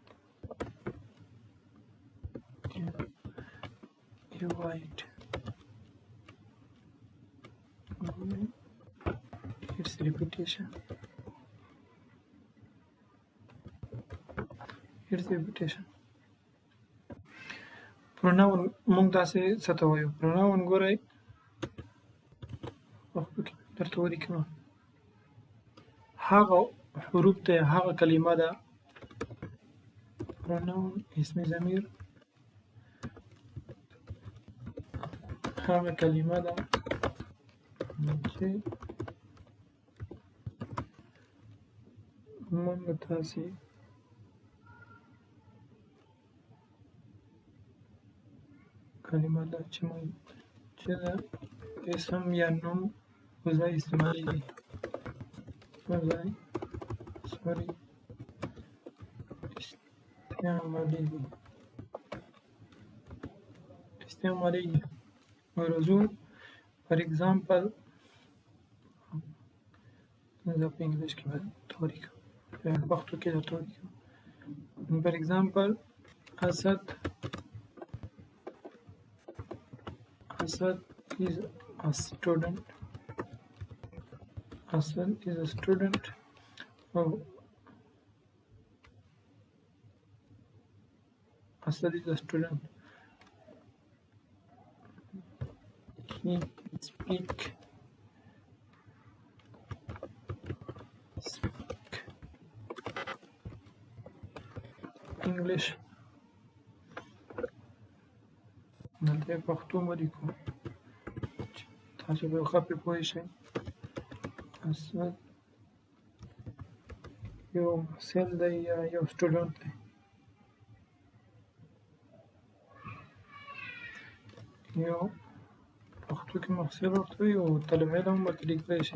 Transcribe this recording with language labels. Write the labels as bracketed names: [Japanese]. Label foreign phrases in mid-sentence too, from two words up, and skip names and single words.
[English] You write its repetition. [Pashto] Pronoun موږ داسې څه ته وایو. pronoun ګورئ پښتو کې درته ولیکم. هغه حروف ته هغه کلمه ده. pronoun اسم ضمیر هغه کلمه ده چې موږ تاسې کلمه ده چې موږ چې د اسم یا نوم په ځای استعمالېږي. ورځو [English] for example [Pashto] زه په انګلیش کې به درته ولیکم، پښتو کې درته ولیکم. [English] for example Asad is a student. Asad is a student. Asad is a student. He speak English. [Pashto] دلته پښتو ولیکو چې تاسو به ښه پرې پوه شئ. اسد یو محصل دی یا یو سټوډنټ دی. یو پښتو کې محصل ورته وایي او طالب علم هم ورته لیکلی شئ.